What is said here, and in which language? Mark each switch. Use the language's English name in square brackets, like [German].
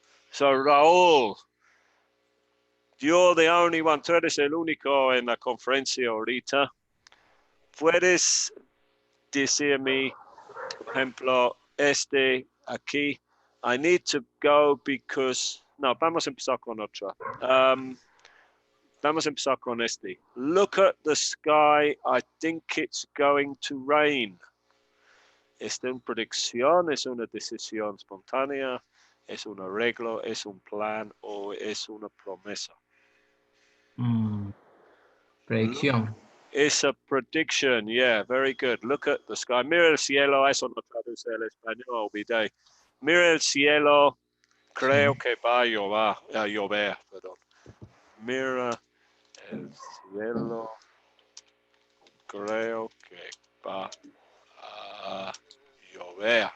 [English] So, Raúl, you're the only one, [Spanish] tú eres el único en la conferencia ahorita. ¿Puedes decirme, por ejemplo, aquí? [English] I need to go because... [Spanish] No, vamos a empezar con otra. Vamos a empezar con este. [English] Look at the sky, I think it's going to rain. [Spanish] ¿Es una predicción, es una decisión espontánea, es un arreglo, es un plan o es una promesa? Predicción. [English] It's a prediction, yeah, very good. Look at the sky. [Spanish] Mira el cielo, eso no traduce al español, olvidé. Mira el cielo, creo que va a llover, perdón. Mira el cielo, creo que va a llover.